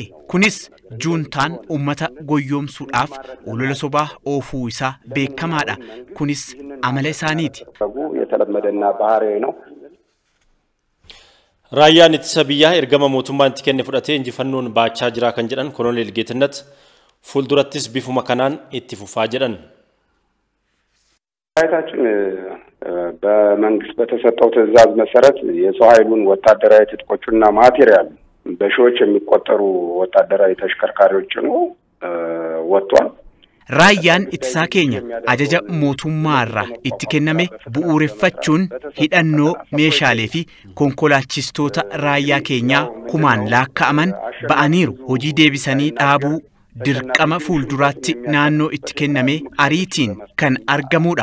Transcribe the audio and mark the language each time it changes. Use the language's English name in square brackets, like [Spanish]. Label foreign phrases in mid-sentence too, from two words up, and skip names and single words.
[Oromo] Kunis juuntaan uummata goyyoomsuudhaaf olola sobaa oofuu isaa beekamaadha. Kunis amala isaaniiti. Raayyaan ittisa biyyaa ergama mootummaan itti kenne fudhatee injifannoon baachaa jira kan jedhan Koloneel Geetnet fuuldurattis bifuma kanaan itti fufaa jedhan. [Amharic] ሰራዊታችን በመንግስት በተሰጠው ትዕዛዝ መሰረት የሰው ኃይሉን ወታደራዊ ትጥቆችና ማቴሪያል በሺዎች የሚቆጠሩ ወታደራዊ ተሽከርካሪዎች ነው ወጥቷል። [Oromo] Raayyaan ittisaa keenya ajaja mootummaarraa itti kenname bu'uureffachuun hidhannoo meeshaalee fi konkolaachistoota raayyaa keenyaa kumaan lakkaa'aman ba'aniiru. Hojii deebisanii dhaabuu dirqama fuulduraatti naannoo itti kenname ariitiin kan argamudha.